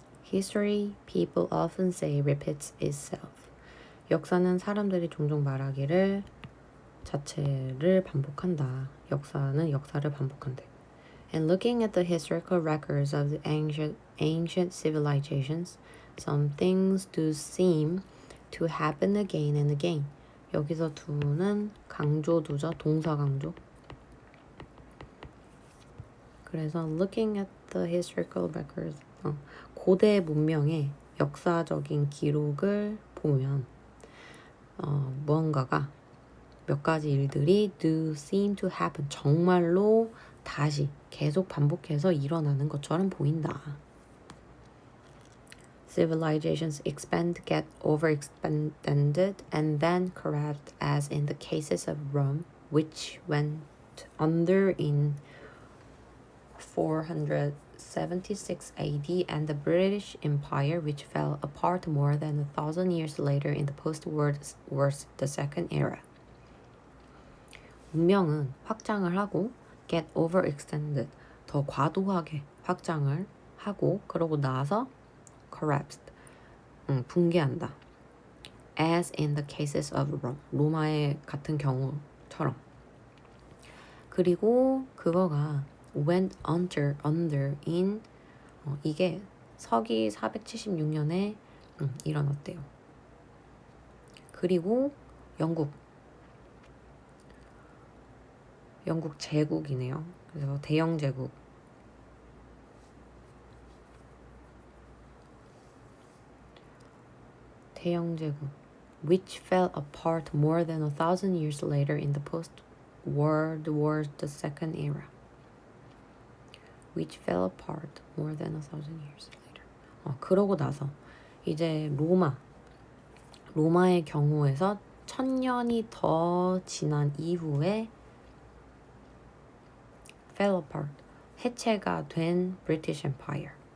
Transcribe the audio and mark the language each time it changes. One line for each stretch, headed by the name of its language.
English: History, people often say, repeats itself.
Korean: 역사는 사람들이 종종 말하기를 자체를 반복한다. 역사는 역사를 반복한대.
English: And looking at the historical records of the ancient civilizations, some things do seem to happen again and again.
Korean: 여기서 do는 강조도죠. 동사 강조. 그래서
English: looking at the historical records,
Korean: 고대 문명의 역사적인 기록을 보면 무언가가 몇 가지 일들이
English: do seem to happen,
Korean: 정말로 다시 계속 반복해서 일어나는 것처럼 보인다.
English: Civilizations expand, get overextended, and then collapse, as in the cases of Rome, which went under in 476 AD, and the British Empire, which fell apart more than 1,000 years later in the post-World War II era.
Korean: 문명은 확장을 하고
English: get overextended,
Korean: 더 과도하게 확장을 하고 그러고 나서 collapsed, 붕괴한다.
English: As in the cases of Rome,
Korean: 로마의 같은 경우처럼. 그리고 그거가
English: went under in
Korean: 이게 서기 476년에 일어났대요. 그리고 영국 제국이네요. 그래서 대영 제국.
English: which fell apart more than 1,000 years later in the post-World War II era. which fell apart more than 1,000 years later.
Korean: 그러고 나서 이제 로마의 경우에서 1000년이 더 지난 이후에
English: fell apart,
Korean: 해체가 된 British Empire.